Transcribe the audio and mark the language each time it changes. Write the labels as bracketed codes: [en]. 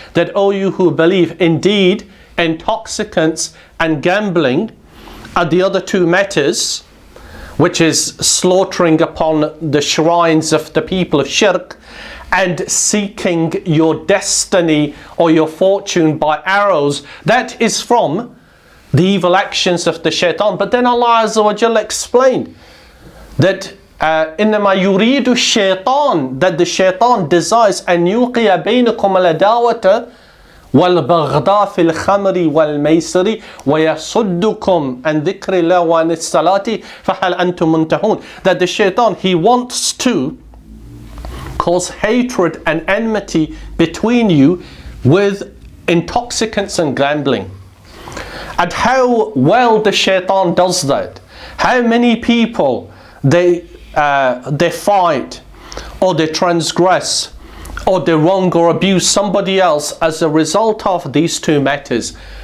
[en] That, O you who believe, indeed intoxicants and gambling are the other two matters, which is slaughtering upon the shrines of the people of shirk, and seeking your destiny or your fortune by arrows. That is from the evil actions of the shaitan. But then Allah Azza wa Jalla explained that [ar] إِنَّمَا يُرِيدُ الشَّيْطَانِ, [en] that the shaitan desires [ar] أَن يُوقِيَ بَيْنَكُمْ الْعَدَاوَةَ وَالْبَغْضَاءَ فِي الْخَمْرِ وَالْمَيْسِرِ وَيَصُدُّكُمْ عَنْ ذِكْرِ اللَّهِ وَعَنِ الصَّلَاةِ فَهَلْ أَنْتُمْ مُنْتَهُونَ. [en] That the shaitan, he wants to cause hatred and enmity between you with intoxicants and gambling. And how well the shaitan does that. How many people they fight, or they transgress, or they wrong or abuse somebody else as a result of these two matters.